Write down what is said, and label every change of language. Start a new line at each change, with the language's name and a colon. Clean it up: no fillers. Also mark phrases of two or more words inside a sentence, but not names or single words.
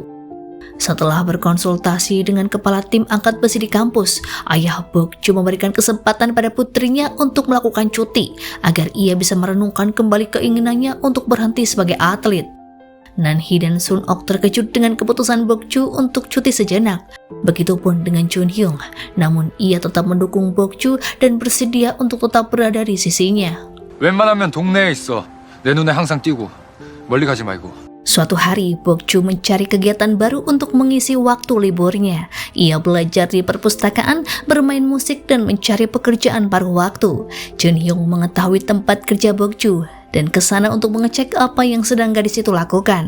Indonesian: Setelah berkonsultasi dengan kepala tim angkat besi di kampus, ayah Bokju memberikan kesempatan pada putrinya untuk melakukan cuti agar ia bisa merenungkan kembali keinginannya untuk berhenti sebagai atlet. Nanhee dan Sun Ok terkejut dengan keputusan Bokju untuk cuti sejenak. Begitupun dengan Jun Hyung, namun ia tetap mendukung Bokju dan bersedia untuk tetap berada di sisinya.
Korean: 웬만하면 동네에 있어. 내 눈에 항상 띄고 멀리 가지 말고.
Indonesian: Suatu hari, Bokju mencari kegiatan baru untuk mengisi waktu liburnya. Ia belajar di perpustakaan, bermain musik, dan mencari pekerjaan paruh waktu. Jun Hyung mengetahui tempat kerja Bokju dan kesana untuk mengecek apa yang sedang gadis itu lakukan.